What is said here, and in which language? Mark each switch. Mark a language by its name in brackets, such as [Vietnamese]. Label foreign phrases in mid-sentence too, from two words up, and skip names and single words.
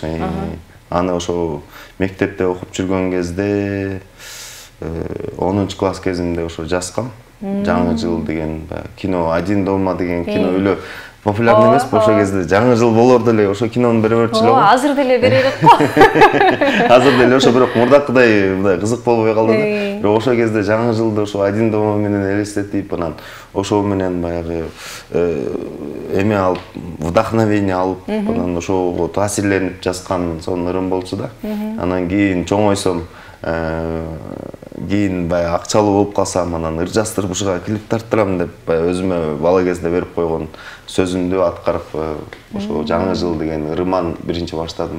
[Kyrgyz] Аны ошо мектепте окуп жүргөн кезде 10 класс кезимде ошо жазгам. Жаңы жыл деген кино, Один дома деген кино өлө популярный эмес, ошол кезде жаңы жыл болор деле ошо кинону бере берчү эле. Азыр деле берелик го. Азыр деле ошо бирок мурдакыдай мындай кызык болбой калды да. Бирок ошол кезде жаңы жылды ошо один дома менен элестетип, анан ошо менен баягы эме алып, вдохновение алып, анан ошого таасирленип жазган сонун ырым болчу да. Анан кийин чоңойсом, кийин баягы акчалуу болуп калсам, анан ыр жастырып ушуга клип тарттырам деп өзүмө бала кезде берип койгон сөзүмдү аткарып ошо жаңы жыл деген ырыман биринчи баштадым.